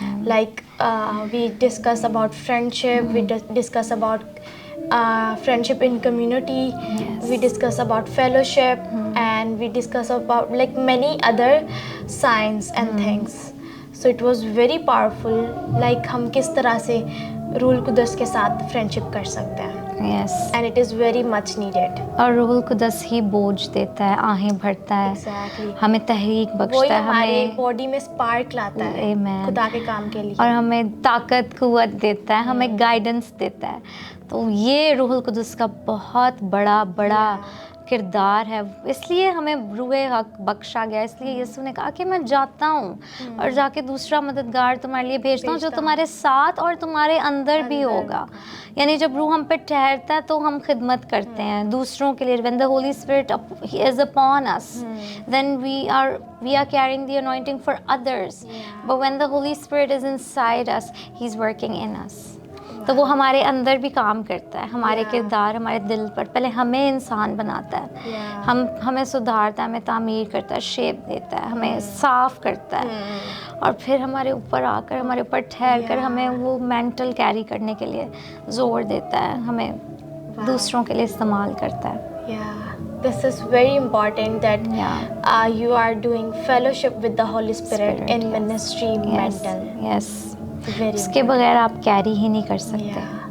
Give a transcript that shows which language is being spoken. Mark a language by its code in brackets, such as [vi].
[en] Like we discuss about friendship, we discuss about friendship in community, we discuss about fellowship, and we discuss about like many other signs and things. So it was very powerful, like [ur] ہم کس طرح سے روح القدس کے ساتھ friendship کر سکتے ہیں. [en] Yes. And it is very much needed. [ur] اور روح القدس ہی بوجھ دیتا ہے, آہیں بھرتا ہے, [en] Exactly. [ur] ہمیں تحریک بخشتا ہے, وہی ہمارے ہمیں باڈی میں اسپارک لاتا ہے خدا کے کام کے لیے, اور ہمیں طاقت قوت دیتا ہے, ہمیں گائیڈنس دیتا ہے. تو یہ روح القدس کا بہت بڑا کردار ہے. اس لیے ہمیں روح حق بخشا گیا. اس لیے یسوع نے کہا کہ میں جاتا ہوں اور جا کے دوسرا مددگار تمہارے لیے بھیجتا ہوں جو تمہارے ساتھ اور تمہارے اندر بھی ہوگا. یعنی جب روح ہم پہ ٹھہرتا ہے تو ہم خدمت کرتے ہیں دوسروں کے لیے. [en] when the Holy Spirit is upon us, then we are carrying the anointing for others. But when the Holy Spirit is inside us, He's working in us. [ur] تو وہ ہمارے اندر بھی کام کرتا ہے, ہمارے کردار, ہمارے دل پر. پہلے ہمیں انسان بناتا ہے, ہمیں سدھارتا ہے, ہمیں تعمیر کرتا ہے, شیپ دیتا ہے, ہمیں صاف کرتا ہے, اور پھر ہمارے اوپر آ کر, ہمارے اوپر ٹھہر کر ہمیں وہ مینٹل کیری کرنے کے لیے زور دیتا ہے, ہمیں دوسروں کے لیے استعمال کرتا ہے. [en] This is very important that you are doing fellowship with the Holy Spirit in ministry mental. Yes. [ur] اس کے بغیر آپ کیری ہی نہیں کر سکتے.